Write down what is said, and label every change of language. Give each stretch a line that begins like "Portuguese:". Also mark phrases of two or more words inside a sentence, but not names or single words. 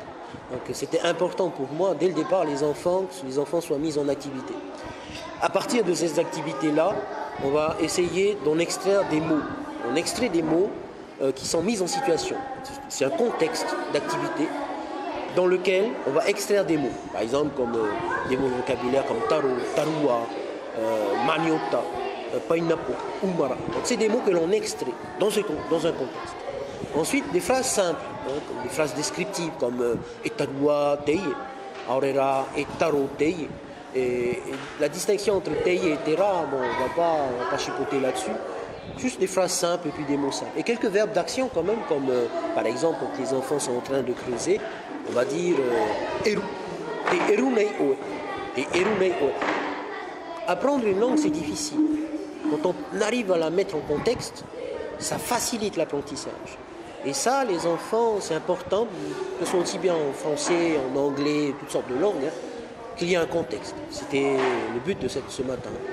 French: C'était important pour moi, dès le départ, que les enfants soient mis en activité. À partir de ces activités-là, on va essayer d'en extraire des mots. On extrait des mots qui sont mis en situation. C'est un contexte d'activité dans lequel on va extraire des mots. Par exemple, comme des mots vocabulaires comme
Tahitian: taro, tarua, maniota, painapo, umara.
French: Donc c'est des mots que l'on extrait dans un contexte. Ensuite, des phrases simples, comme des phrases descriptives comme
Tahitian: etarua tei, aurera etaro tei.
French: Et la distinction entre tei et tera, bon, on ne va pas chipoter là-dessus. Juste des phrases simples et puis des mots simples. Et quelques verbes d'action quand même, comme par exemple quand les enfants sont en train de creuser, on va dire eru.
Tahitian: Te eru nei oe. Te eru nei oe.
French: Apprendre une langue, c'est difficile. Quand on arrive à la mettre en contexte, ça facilite l'apprentissage. Et ça, les enfants, c'est important, que ce soit aussi bien en français, en anglais, toutes sortes de langues, qu'il y ait un contexte. C'était le but de ce matin.